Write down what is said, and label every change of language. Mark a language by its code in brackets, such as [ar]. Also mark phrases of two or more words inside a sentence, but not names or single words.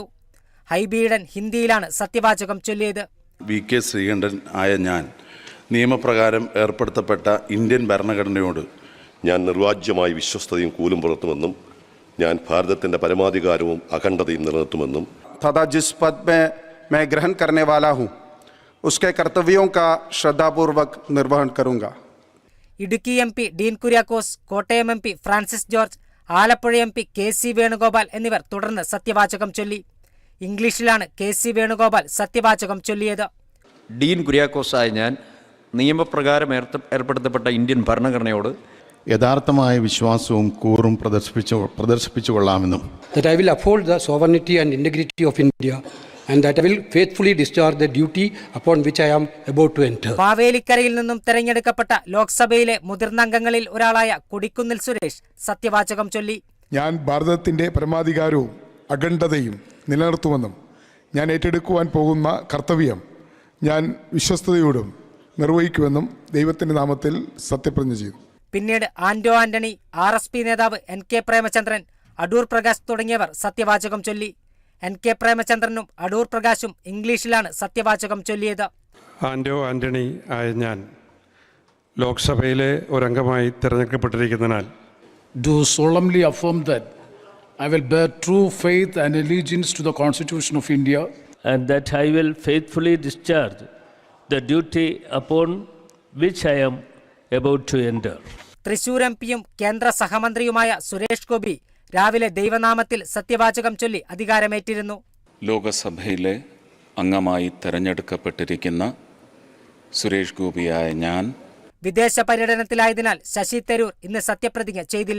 [ml] ഹൈബി ഈഡൻ ഹിന്ദിയിലാണ് സത്യവാചകം ചൊല്ലിയത്. VK ശ്രീകണ്ഠൻ ആയ ഞാൻ നിയമപ്രകാരം ഏർപ്പെടുത്തപ്പെട്ട ഇന്ത്യൻ ഭരണഘടനയോട് ഞാൻ നിർവാജ്യമായി വിശ്വസ്തയും കൂലും പുലർത്തുമെന്നും ഞാൻ ഭാരതത്തിൻ്റെ പരമാധികാരവും അഖണ്ഡതയും നിലനിർത്തുമെന്നും [hi] तथा जिस पद में मैं ग्रहण करने वाला हूँ उसके कर्तव्यों का श्रद्धापूर्वक निर्वहन करूँगा. [ml] ഇടുക്കി MP ഡീൻ കുര്യാക്കോസ്, കോട്ടയം MP ഫ്രാൻസിസ് ജോർജ്, ആലപ്പുഴ MP KC വേണുഗോപാൽ എന്നിവർ തുടർന്ന് സത്യവാചകം ചൊല്ലി. ഇംഗ്ലീഷിലാണ് KC വേണുഗോപാൽ സത്യവാചകം ചൊല്ലിയത്. ഡീൻ കുര്യാക്കോസായ ഞാൻ നിയമപ്രകാരം ഏർപ്പെടുത്തപ്പെട്ട ഇന്ത്യൻ ഭരണഘടനയോട് യഥാർത്ഥമായ വിശ്വാസവും കൂറും പ്രദർശിപ്പിച്ചു കൊള്ളാമെന്നും [en] that I will uphold the sovereignty and integrity of India and that I will faithfully discharge the duty upon which I am about to enter. [ml] മാവേലിക്കരയിൽ നിന്നും തെരഞ്ഞെടുക്കപ്പെട്ട ലോക്സഭയിലെ മുതിർന്ന അംഗങ്ങളിൽ ഒരാളായ കൊടിക്കുന്നിൽ സുരേഷ് സത്യവാചകം ചൊല്ലി. ഞാൻ ഭാരതത്തിൻ്റെ പരമാധികാരവും അഖണ്ഡതയും നിലനിർത്തുമെന്നും ഞാൻ ഏറ്റെടുക്കുവാൻ പോകുന്ന കർത്തവ്യം ഞാൻ വിശ്വസ്തയോടും നിർവഹിക്കുമെന്നും ദൈവത്തിൻ്റെ നാമത്തിൽ സത്യപ്രതിജ്ഞ ചെയ്തു. പിന്നീട് ആന്റോ ആന്റണി, RSP നേതാവ് NK പ്രേമചന്ദ്രൻ, അടൂർ പ്രകാശ് തുടങ്ങിയവർ സത്യവാചകം ചൊല്ലി. NK പ്രേമചന്ദ്രനും അടൂർ പ്രകാശും ഇംഗ്ലീഷിലാണ് സത്യവാചകം ചൊല്ലിയത്. ആൻഡോ ആൻ്റണി ആയ ഞാൻ ലോക്സഭയിലെ ഒരംഗമായി തിരഞ്ഞെടുക്കപ്പെട്ടിരിക്കുന്നതിനാൽ [en] do solemnly affirm that I will bear true faith and allegiance to the Constitution of India and that I will faithfully discharge the duty upon which I am about to enter. [ml] തൃശൂർ MPയും കേന്ദ്ര സഹമന്ത്രിയുമായ സുരേഷ് ഗോപി രാവിലെ ദൈവനാമത്തിൽ സത്യവാചകം ചൊല്ലി അധികാരമേറ്റിരുന്നു. ലോകസഭയിലെ അംഗമായി തെരഞ്ഞെടുക്കപ്പെട്ടിരിക്കുന്ന സുരേഷ് ഗോപിയായ ഞാൻ വിദേശ പര്യടനത്തിലായതിനാൽ ശശി തരൂർ ഇന്ന് സത്യപ്രതിജ്ഞ ചെയ്തില്ല.